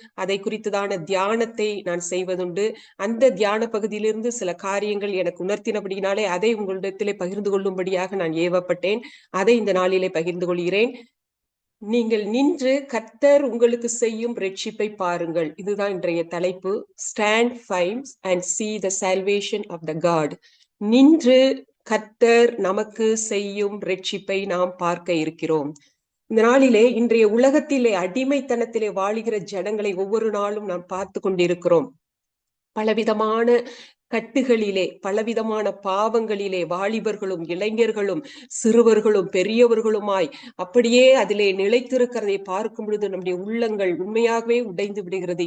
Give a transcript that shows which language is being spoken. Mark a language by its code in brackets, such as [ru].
[ta] அதை குறித்ததான தியானத்தை நான் செய்வதுண்டு. அந்த தியான பகுதியிலிருந்து சில காரியங்கள் எனக்கு உணர்த்தினபடினாலே அதை உங்களிடத்திலே பகிர்ந்து கொள்ளும்படியாக நான் ஏவப்பட்டேன். அதை இந்த நாளிலே பகிர்ந்து கொள்கிறேன். நீங்கள் நின்று கர்த்தர் உங்களுக்கு செய்யும் ரட்சிப்பை பாருங்கள். இதுதான் இன்றைய தலைப்பு. [en] Stand firm and see the salvation of the God. [ta] நின்று கர்த்தர் நமக்கு செய்யும் ரட்சிப்பை நாம் பார்க்க இருக்கிறோம். இந்த நாளிலே இன்றைய உலகத்திலே அடிமைத்தனத்திலே வாழுகிற ஜனங்களை ஒவ்வொரு நாளும் நாம் பார்த்து கொண்டிருக்கிறோம். பலவிதமான கட்டுகளிலே, பலவிதமான பாவங்களிலே வாலிபர்களும் இளைஞர்களும் சிறுவர்களும் பெரியவர்களுமாய் அப்படியே அதிலே நிலைத்திருக்கிறதை பார்க்கும் பொழுது நம்முடைய உள்ளங்கள் உண்மையாகவே உடைந்து விடுகிறது.